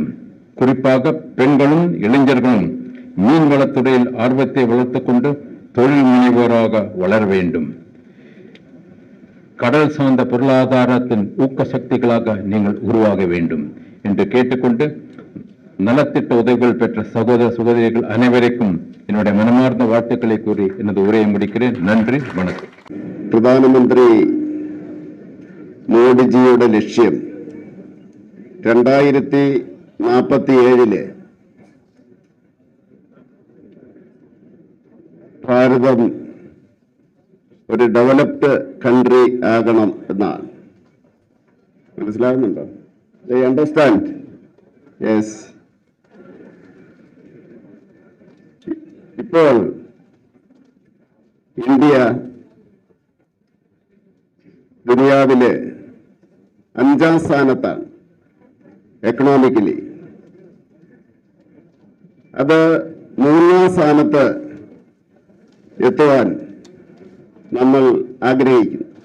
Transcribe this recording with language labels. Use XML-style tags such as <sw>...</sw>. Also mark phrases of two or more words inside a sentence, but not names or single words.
<ta>குறிப்பாக பெண்களும் இளைஞர்களும் மீன்வளத்துறையில் ஆர்வத்தை வளர்த்துக் கொண்டு தொழில் முனைவோராக வளர வேண்டும். கடல் சார்ந்த பொருளாதாரத்தின் ஊக்க சக்திகளாக நீங்கள் உருவாக வேண்டும் என்று கேட்டுக்கொண்டு நலத்திட்ட உதவிகள் பெற்ற சகோதர சகோதரிகள் அனைவருக்கும் என்னுடைய மனமார்ந்த வாழ்த்துக்களை கூறி எனது உரையை முடிக்கிறேன். நன்றி, வணக்கம்.</ta> <ml>പ്രധാനമന്ത്രി മോഡിജിയുടെ ലക്ഷ്യം 2047 ഭാരതം ഒരു</ml> <en>developed country</en> <ml>ആകണം എന്നാണ്. മനസ്സിലാകുന്നുണ്ടോ?</ml> <en>They understand? Yes.</en> <ml>ഇപ്പോൾ ഇന്ത്യ ദുനിയാവിലെ 5ാം സ്ഥാനത്താണ് എക്കണോമിക്കലി. അത് 3ാം സ്ഥാനത്ത് എത്തുവാൻ നമ്മൾ ആഗ്രഹിക്കുന്നു.</ml>